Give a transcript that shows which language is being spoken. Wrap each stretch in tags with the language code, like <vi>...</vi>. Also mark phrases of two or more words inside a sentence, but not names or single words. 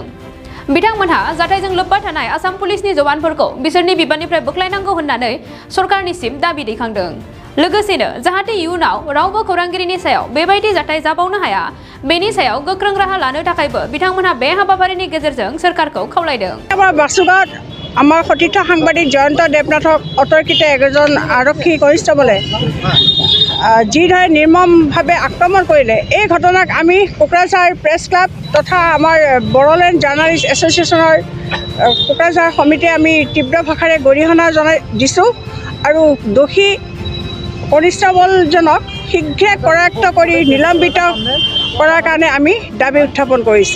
<brx>बिथांमोनहा जाथायजों लोब्बा थानाय आसाम पुलिसनि जवानफोरखौ बिसोरनि बिबाननिफ्राय बोख्लायनांगौ होननानै सरकारनिसिम दाबि दैखांदों। लोगोसेनो जाहाथे इयुनाव रावबो खौरांगिरिनि सायाव बेबायदि जाथाय जाबावनो हाया बेनि सायाव गोख्रों राहा लानो थाखायबो बिथांमोनहा बे हाबाफारिनि गेजेरजों सरकारखौ खावलायदों।</brx> <as>বাসুগাঁৱত আমাৰ সতীৰ্থ সাংবাদিক জয়ন্ত দেৱনাথক অতৰ্কিত এজন আৰক্ষী কনিষ্টবলে যিদৰে নিৰ্মমভাৱে আক্ৰমণ কৰিলে, এই ঘটনাক আমি কোকৰাঝাৰ প্ৰেছ ক্লাব তথা আমাৰ বড়োলেণ্ড জাৰ্নালিষ্ট এছ'চিয়েশ্যনৰ কোকৰাঝাৰ সমিতিয়ে আমি তীব্ৰ ভাষাৰে গৰিহণা দিছোঁ আৰু দোষী কনিষ্টবলজনক শীঘ্ৰে কৰায়ত্ব কৰি নিলম্বিত কৰাৰ কাৰণে আমি দাবী উত্থাপন কৰিছোঁ।</as>